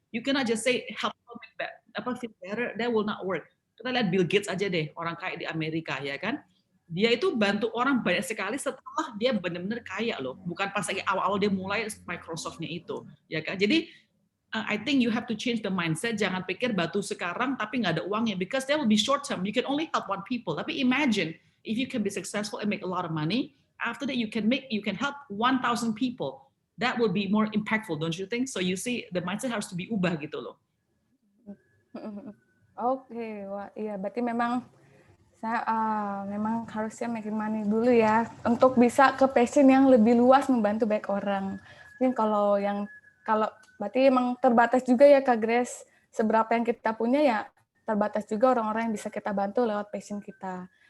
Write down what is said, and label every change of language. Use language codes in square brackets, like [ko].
[en] You cannot just say help people feel better. That will not work. [id] Kita lihat Bill Gates aja deh, orang kaya di Amerika ya kan. Dia itu bantu orang banyak sekali setelah dia benar-benar kaya loh. Bukan pas lagi awal-awal dia mulai Microsoft-nya itu, ya kan. [en] Jadi I think you have to change the mindset. [id] Jangan pikir batu sekarang tapi nggak ada uangnya, [en] because that will be short term. You can only help one people. Tapi imagine if you can be successful and make a lot of money. After that you can help 1,000 people. That will be more impactful, don't you think? So you see, the mindset harus to be ubah gitu loh. [id] Oke, wah iya berarti memang saya memang harusnya [en] making money [id] dulu ya untuk bisa ke passion yang lebih luas membantu banyak orang. Mungkin kalau berarti emang terbatas juga ya Kak Grace, seberapa yang kita punya ya terbatas juga orang-orang yang bisa kita bantu lewat passion kita.